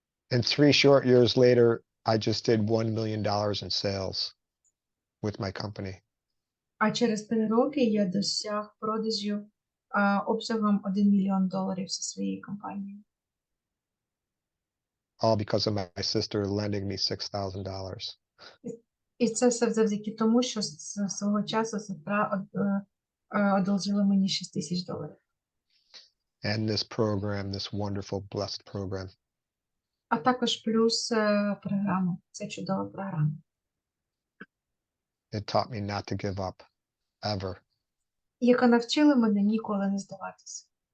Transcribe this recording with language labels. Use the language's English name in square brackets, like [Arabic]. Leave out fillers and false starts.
[English] 3 short years later, I just did $1 million in sales with my company. [Ukrainian] А через 3 роки я досяг продажів обсягом $1 мільйон зі своєї компанії. [English] All because of my sister lending me $6,000. [Ukrainian] І це все завдяки тому, що свого часу сестра одолжила мені $6,000. [English] And this program, this wonderful, blessed program. [Ukrainian] А також плюс програма. Це чудова програма. [English] It taught me not to give up, ever. [Ukrainian] Яка навчила мене ніколи не здаватися.